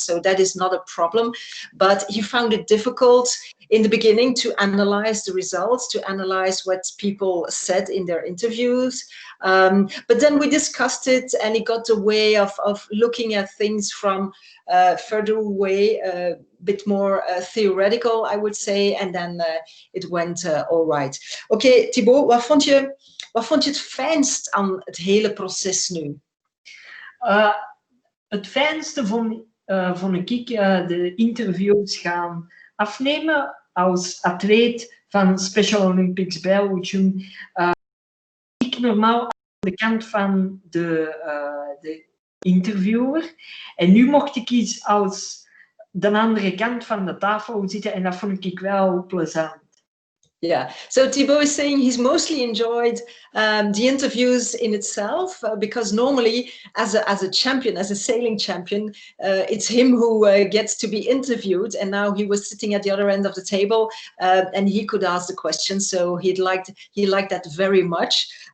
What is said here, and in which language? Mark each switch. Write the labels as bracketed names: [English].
[English] So that is not a problem, but he found it difficult in the beginning to analyze the results, to analyze what people said in their interviews. But then we discussed it, and he got a way of looking at things from further away, a bit more theoretical, I would say, and then it went all right. [Dutch] Okay, Thibaut, wat vond je het fijnst aan het hele proces nu? Het fijnste vond ik de interviews gaan afnemen als atleet van Special Olympics Belgium. Ik normaal aan de kant van de interviewer. En nu mocht ik iets als de andere kant van de tafel zitten en dat vond ik wel plezant. [English] Yeah, so Thibaut is saying he's mostly enjoyed the interviews in itself because normally as a champion, as a sailing champion, it's him who gets to be interviewed, and now he was sitting at the other end of the table and he could ask the questions, so he liked that very much.